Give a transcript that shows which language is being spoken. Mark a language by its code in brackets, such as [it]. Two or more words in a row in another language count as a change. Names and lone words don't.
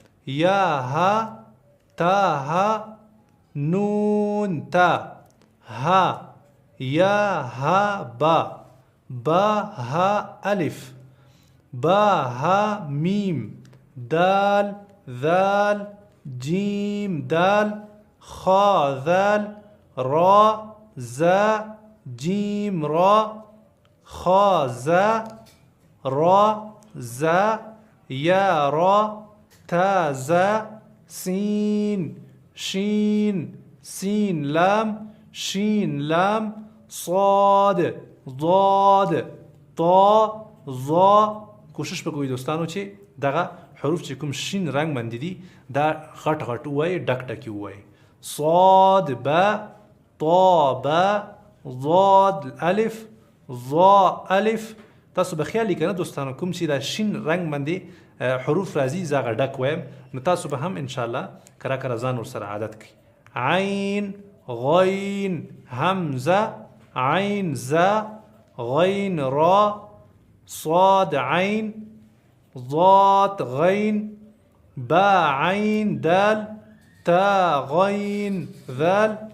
[ar] یا ها تا ها نون تا ها یا ها با با ها الف با ها میم دال ذال جیم دال خا ذال را زا جیم را خا زا را زا یا را تا زا سین شین سین لام شین لام صاد ضاد طا ظا [ps] کوشش وکړئ دوستانو چې دغه حروف چې کوم شین رنگ باندې دي دا غټ غټ وایي ډک ډکي وایي [ar] صاد با طا با ضاد الف ظا الف [ps] تاسو به خیال کنه دوستانو کوم چې دا شین رنگ باندې حروف راځي زغه ډک وایم نو تاسو به هم [ar] ان شاء الله [ps] کرا کرا ځان ور سره عادت کړئ [ar] عین غین همزه عین زا غین را صاد عین ضاد غین با عین دال تا غین ذال